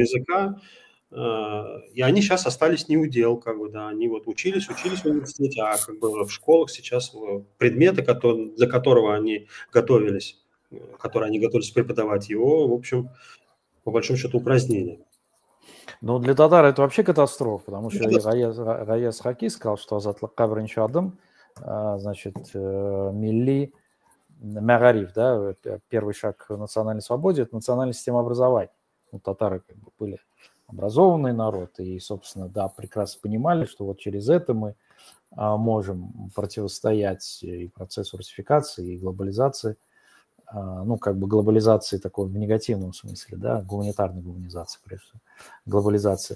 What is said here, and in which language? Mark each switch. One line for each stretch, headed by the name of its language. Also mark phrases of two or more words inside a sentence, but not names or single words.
Russian: татарского языка, и они сейчас остались не у дел, как бы, да, они вот учились в университете, а как бы в школах сейчас предметы, для которого они готовились, которые они готовились преподавать, его, в общем, по большому счету, упразднили. ну, для татар это вообще катастрофа, потому что Гаяз Хаки сказал, что
Tatar: азатлыкка биринчи адым,
Russian: значит,
Tatar: милли Мягариф,
Russian: да, первый шаг к национальной свободе, это национальная система образования. Ну, татары как бы были образованный народ и, собственно, да, прекрасно понимали, что вот через это мы можем противостоять и процессу русификации, и глобализации, ну, как бы глобализации такой в негативном смысле, да, гуманитарной глобализации, прежде всего, глобализации.